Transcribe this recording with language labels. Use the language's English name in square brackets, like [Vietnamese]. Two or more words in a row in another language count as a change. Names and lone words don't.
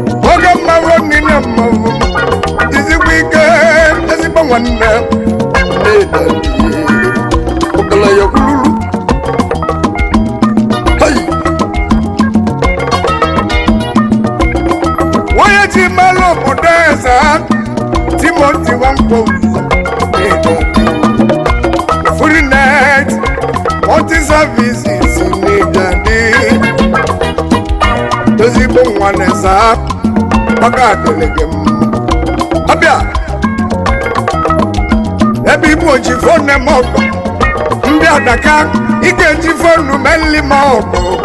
[Igbo] Oge mmanwụ niile mmanwụ, jizikwa ike, ezigbo nwanne. Ogologo kwululu. Hey! Onye ji mmanụ obodo eze, Timothy Wankwo. [English] Free net, multi services in Italy. [Igbo] Ezigbo nwa na-eza, ọ ga-adịrị gị mma. Ọbịa, ebe Igbo ji fonu m ọkụ, ndị Adaka, ị ga-eji fonu m eli m ọkụ.